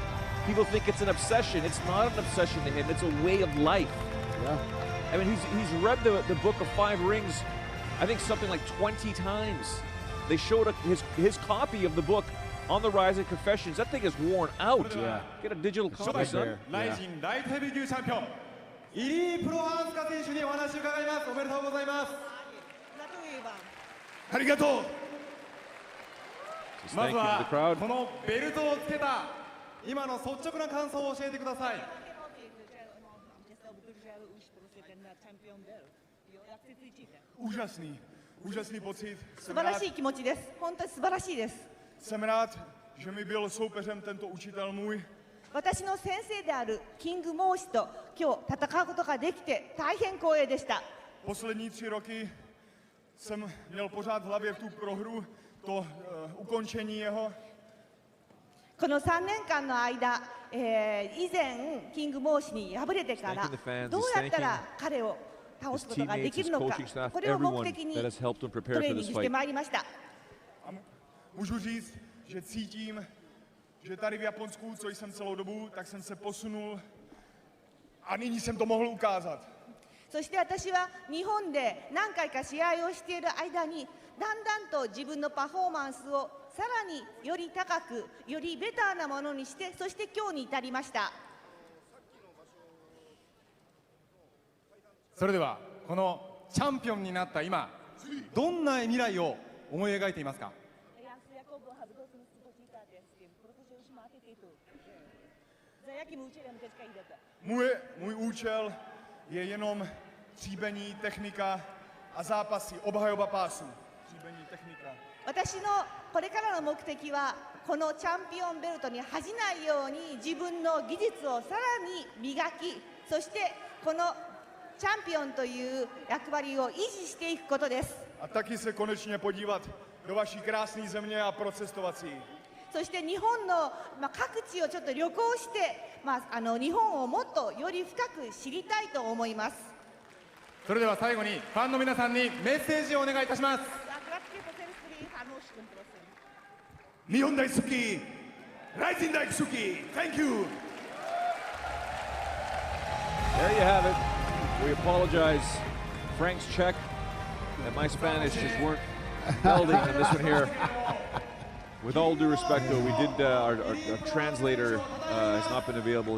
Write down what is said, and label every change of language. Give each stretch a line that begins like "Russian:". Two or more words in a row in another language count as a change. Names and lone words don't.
English: People think it's an obsession. It's not an obsession to him. It's a way of life. Yeah. I mean, he's read the Book of Five Rings, I think something like 20 times. They showed his copy of the book on the RIZIN Confessions. That thing is worn out. Yeah. Get a digital copy, son.
Japanese: RIZIN ライトヘビー級チャンピオンイリー・プロハンスカ選手にお話を伺います。おめでとうございます。ありがとう。
English: Just
Japanese: ま
English: thank
Japanese: ず
English: you to
Japanese: は
English: the crowd.
Japanese: このベルトをつけた今の率直な感想を教えてください。
Czech: Úžasný pocit.
Japanese: 素晴らしい気持ちです。本当に素晴らしいです。
Czech: Jsem rád, že mi byl soupeřem tento učitel můj.
Japanese: 私の先生であるキングモーシと今日戦うことができて大変光栄でした。
Czech: Poslední 3 roky jsem měl pořád v hlavě tu prohru, to ukončení jeho.
Japanese: この3年間の間、以前キングモーシに敗れてからどうやったら彼を倒すことができるのか、これを目的にトレーニングしてまいりました。
Czech: Můžu říct, že cítím, že tady v Japonsku, co jsem celou dobu, tak jsem se posunul a nyní jsem to mohl ukázat.
Japanese: そして私は日本で何回か試合をしている間にだんだんと自分のパフォーマンスをさらにより高く、よりベターなものにして、そして今日に至りました。それではこのチャンピオンになった今どんな未来を思い描いていますか。
Czech: Můj účel je jenom tříbení, technika a zápasy, obhajoba pásu. Tříbení, technika.
Japanese: 私のこれからの目的はこのチャンピオンベルトに恥じないように自分の技術をさらに磨き、そしてこのチャンピオンという役割を維持していくことです。
Czech: A taky se konečně podívat do vaší krásné země a procestovat si.
Japanese: そして日本の、各地をちょっと旅行して、日本をもっとより深く知りたいと思います。それでは最後にファンの皆さんにメッセージをお願いいたします。日本大好き、RIZIN大好き、
English: Thank you! There you have it. We apologize. Frank's Czech and my Spanish just weren't melding in this one here. With all due respect, though, we did, our translator has not been available.